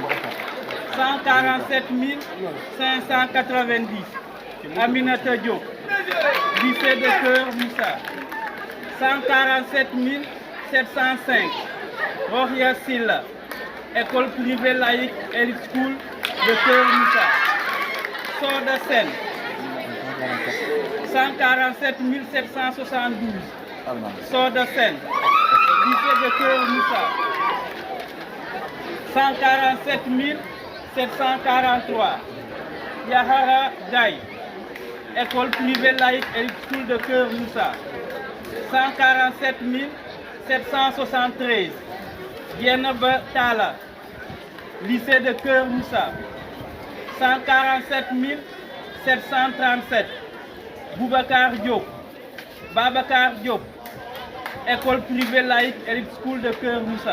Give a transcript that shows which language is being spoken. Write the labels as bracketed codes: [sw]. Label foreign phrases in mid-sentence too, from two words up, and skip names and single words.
[fr] 147 590 Aminata Diop, lycée de Kermoussa. 147 705 Rohia Silla, école privée laïque Elite School de Kermoussa. Soda Sen, 147 772 Soda Sen, lycée de Kermoussa. 147 743 Yahara Gaye, école privée laïque Elite School de Kermoussa. 147 773 Dienaba Tala, lycée de Kermoussa. 147 737 Boubacar Diop, Babacar Diop, école privée laïque Elite School de Kermoussa.